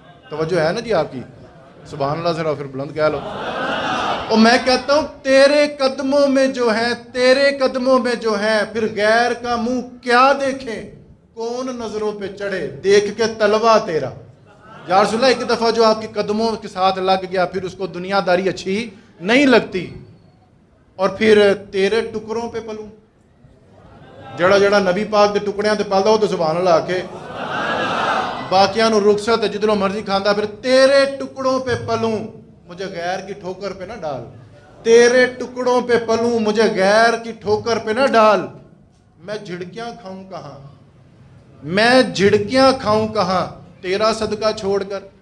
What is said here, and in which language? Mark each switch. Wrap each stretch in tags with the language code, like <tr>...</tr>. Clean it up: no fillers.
<ur>توجہ ہے نا جی آپ کی؟ سبحان اللہ ذرا پھر بلند کہہ لو. اور میں کہتا ہوں تیرے قدموں میں جو ہے، تیرے قدموں میں جو ہے، پھر غیر کا منہ کیا دیکھیں، کون نظروں پہ چڑھے دیکھ کے تلوا تیرا. یا رسول اللہ ایک دفعہ جو آپ کے قدموں کے ساتھ لگ گیا پھر اس کو دنیا داری اچھی نہیں لگتی. اور پھر تیرے ٹکڑوں پہ پلوں.</ur> <pa>جڑا جڑا نبی پاک دے ٹکڑیاں تے پلدا ہو تو سبحان اللہ آکے، باقیاں نو رخصت ہے جدھروں مرضی کھاندا.</pa> <ur>پھر تیرے ٹکڑوں پہ پلوں مجھے غیر کی ٹھوکر پہ نہ ڈال. تیرے ٹکڑوں پہ پلوں مجھے غیر کی ٹھوکر پہ نہ ڈال. میں جھڑکیاں کھاؤں کہاں، میں جھڑکیاں کھاؤں کہاں تیرا صدقہ چھوڑ کر.</ur>